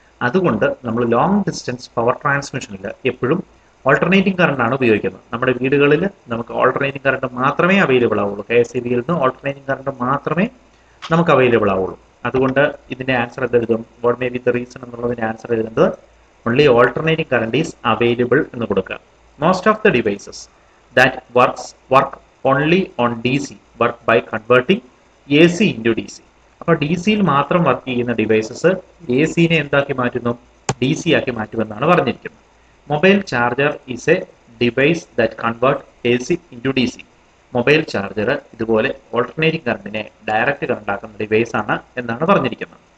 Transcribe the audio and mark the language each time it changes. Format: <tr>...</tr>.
<ml>അതുകൊണ്ട് നമ്മൾ long distance power ട്രാൻസ്മിഷനിൽ എപ്പോഴും ഓൾട്ടർനേറ്റിംഗ് കറണ്ടാണ് ഉപയോഗിക്കുന്നത്. നമ്മുടെ വീടുകളിൽ നമുക്ക് ഓൾട്ടർനേറ്റിംഗ് കറണ്ട് മാത്രമേ അവൈലബിൾ ആവുള്ളൂ. കെ എസ് ഇ ബിയിൽ നിന്ന് ഓൾട്ടർനേറ്റിംഗ് കറണ്ട് മാത്രമേ നമുക്ക് അവൈലബിൾ ആവുള്ളൂ. അതുകൊണ്ട് ഇതിന്റെ answer എന്തെഴുതും?</ml> <en>what may be the reason</en> <ml>എന്നുള്ളതിന്റെ ആൻസർ എഴുതുന്നത്</ml> <en>only alternating current is available</en> <ml>എന്ന് കൊടുക്കുക.</ml> <en>Most of the devices that work only on DC work by converting AC into DC.</en> <ml>അപ്പോൾ ഡി സിയിൽ മാത്രം വർക്ക് ചെയ്യുന്ന ഡിവൈസസ് എ സിനെ എന്താക്കി മാറ്റുന്നു? ഡി സി ആക്കി മാറ്റുമെന്നാണ് പറഞ്ഞിരിക്കുന്നത്.</ml> <en>Mobile charger is a device that convert A C into D C.</en> <ml>Mobile charger ഇതുപോലെ alternating കറണ്ടിനെ direct current ആക്കുന്ന ഡിവൈസ് ആണ് എന്നാണ് പറഞ്ഞിരിക്കുന്നത്.</ml>